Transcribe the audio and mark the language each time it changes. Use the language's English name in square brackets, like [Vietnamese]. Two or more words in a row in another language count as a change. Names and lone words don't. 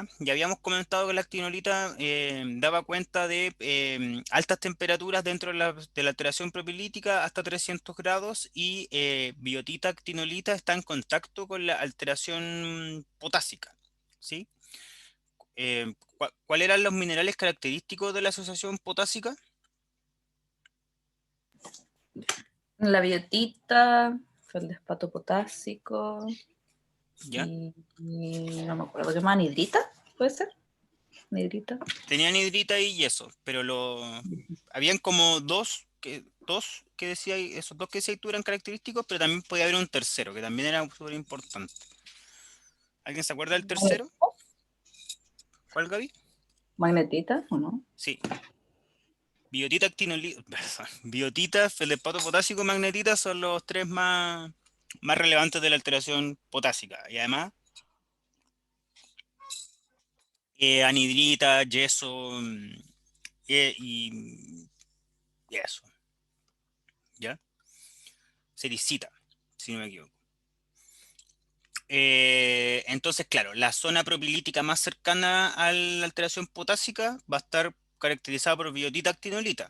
[Spanish] Ya habíamos comentado que la actinolita daba cuenta de altas temperaturas dentro de la alteración propilítica hasta 300 grados y biotita actinolita está en contacto con la alteración potásica, ¿sí? ¿Cuáles eran los minerales característicos de la asociación potásica? La biotita, feldespato potásico ¿Ya? y no me acuerdo qué más, anhidrita, ¿puede ser? Anhidrita. Tenían hidrita y yeso, pero habían como dos que decía, esos dos que decías tú eran característicos, pero también podía haber un tercero, que también era súper importante. ¿Alguien se acuerda del tercero? ¿Cuál, Gaby? ¿Magnetita o no? Sí. Biotita, actinolita, biotita, feldespato potásico, magnetita son los tres más relevantes de la alteración potásica. Y además, anhidrita, yeso y eso, ¿ya? Sericita, si no me equivoco. Entonces, claro, la zona propilítica más cercana a la alteración potásica va a estar caracterizada por biotita actinolita.